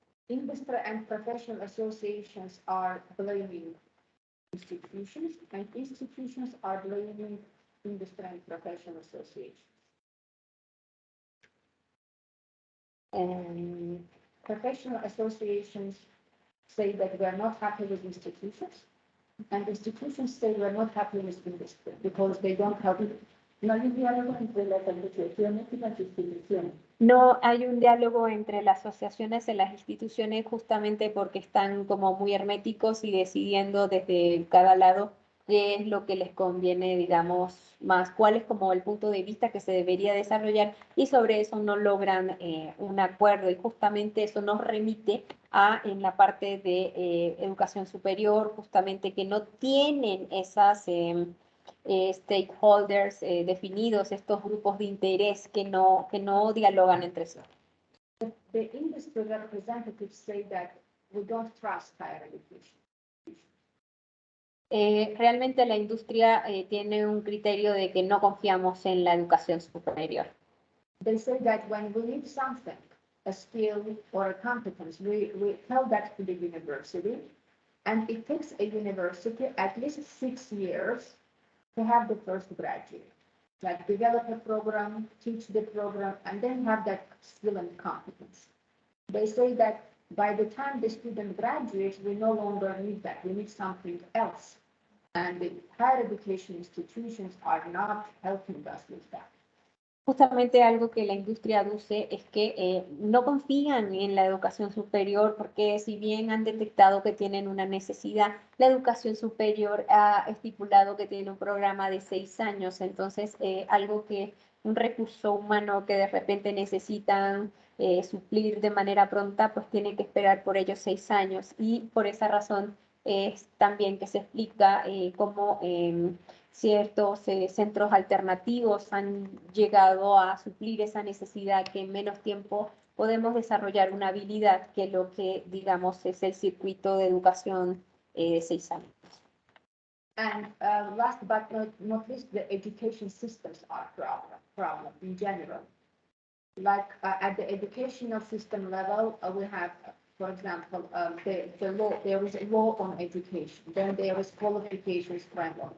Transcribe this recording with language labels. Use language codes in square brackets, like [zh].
[en] Industry and professional associations are blaming institutions, and institutions are blaming industry and professional associations. And professional associations say that we are not happy with institutions, and institutions say we are not happy with industry because they don't have it. [es] No hay un diálogo entre las asociaciones y las instituciones. No hay un diálogo entre las asociaciones y las instituciones justamente porque están como muy herméticos y decidiendo desde cada lado qué es lo que les conviene, digamos, más, cuál es como el punto de vista que se debería desarrollar y sobre eso no logran un acuerdo y justamente eso nos remite a en la parte de educación superior, justamente que no tienen esas stakeholders definidos, estos grupos de interés que no dialogan entre sí. [en] The industry representatives say that we don't trust higher education. [es] Realmente la industria tiene un criterio de que no confiamos en la educación superior. [en] They say that when we need something, a skill or a competence, we tell that to the university, and it takes a university at least 6 years to have the first graduate, like develop a program, teach the program, and then have that skill and competence. They say that by the time the student graduates, we no longer need that. We need something else. And the higher education institutions are not helping us with that. [es] Justamente algo que la industria aduce es que no confían en la educación superior porque si bien han detectado que tienen una necesidad, la educación superior ha estipulado que tiene un programa de 6 años, entonces algo que un recurso humano que de repente necesitan suplir de manera pronta, pues tiene que esperar por ellos 6 años y por esa razón es también que se explica cómo ciertos centros alternativos han llegado a suplir esa necesidad que en menos tiempo podemos desarrollar una habilidad que lo que digamos es el circuito de educación de 6 años. [en] And last but not least, the education systems are problem in general. Like at the educational system level, we have, for example, the law. There is a law on education. Then there is qualifications framework.